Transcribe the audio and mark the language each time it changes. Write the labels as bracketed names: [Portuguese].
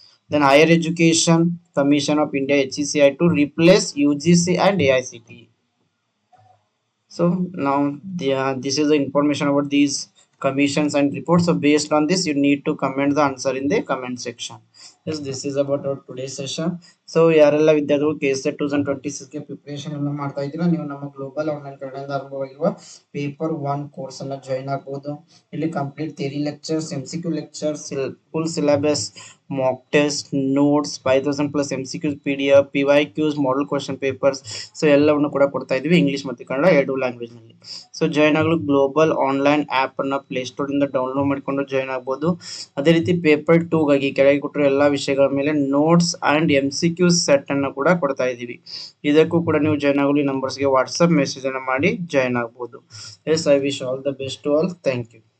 [English] Then Higher Education Commission of India HECI to replace UGC and AICTE. So now this is the information about these commissions and reports. So based on this, you need to comment the answer in the comment section. Yes, this is about our today's session. [Kannada] So ಯಾರೆಲ್ಲ ವಿದ್ಯಾರ್ಥಿಗಳು KSET 2026 ಗೆ preparation ಅನ್ನು ಮಾಡ್ತಾ ಇದ್ದೀರಾ, ನೀವು ನಮ್ಮ global online ಕನ್ನಡದಿಂದ ಆರಂಭವಾಗಿರುವ ಪೇಪರ್ 1 ಕೋರ್ಸ್ ಅನ್ನ ಜಾಯಿನ್ ಆಗಬಹುದು. ಇಲ್ಲಿ [English] Complete theory lectures, MCQ lectures, full syllabus, mock test, notes, 5000 plus MCQs, PDF, PYQs, model question papers. [Kannada] So ಎಲ್ಲವನ್ನು ಕೂಡ ಕೊಡ್ತಾ ಇದೀವಿ ಇಂಗ್ಲಿಷ್ ಮತ್ತು ಕನ್ನಡ ಎರಡು ಲ್ಯಾಂಗ್ವೇಜ್ ನಲ್ಲಿ. ಸೊ ಜಾಯಿನ್ ಆಗಲು ಗ್ಲೋಬಲ್ ಆನ್ಲೈನ್ ಆಪ್ ಅನ್ನ ಪ್ಲೇಸ್ಟೋರ್ ಇಂದ ಡೌನ್ಲೋಡ್ ಮಾಡಿಕೊಂಡು ಜಾಯಿನ್ ಆಗಬಹುದು. ಅದೇ ರೀತಿ ಪೇಪರ್ 2 ಗಾಗಿ ಕೆಳಗೆ ಕೊಟ್ಟಿರೋ ಎಲ್ಲಾ ವಿಷಯಗಳ ಮೇಲೆ ನೋಟ್ಸ್ ಅಂಡ್ MCQ ಸೆಟ್ ಅನ್ನು ಕೂಡ ಕೊಡ್ತಾ ಇದೀವಿ. ಇದಕ್ಕೂ ಕೂಡ ನೀವು ಜಾಯಿನ್ ಆಗಲು ಈ ನಂಬರ್ಸ್ಗೆ ವಾಟ್ಸ್ಆಪ್ ಮೆಸೇಜ್ ಅನ್ನು ಮಾಡಿ ಜಾಯಿನ್ ಆಗಬಹುದು. [English] Yes, I wish all the best to all. Thank you.